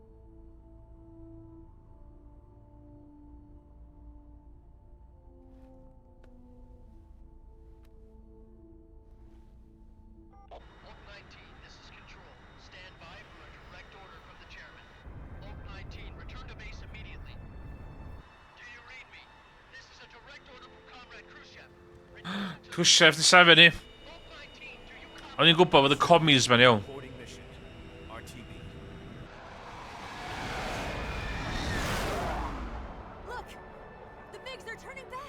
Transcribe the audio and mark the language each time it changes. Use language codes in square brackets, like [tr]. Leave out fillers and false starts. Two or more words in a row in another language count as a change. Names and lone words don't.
[en] Oak 19, this is Control. Stand by for a direct order from the chairman. Oak 19, return to base immediately. Do you read me? This is a direct order from Comrade Khrushchev. Return to [cy] Khrushchev di sefyll ni. [en] Oak 19, do you copy? [cy] O'n i'n gwybod fod y commies ma'n iawn. [en] Reporting mission. RTB. Look! The Migs are turning back!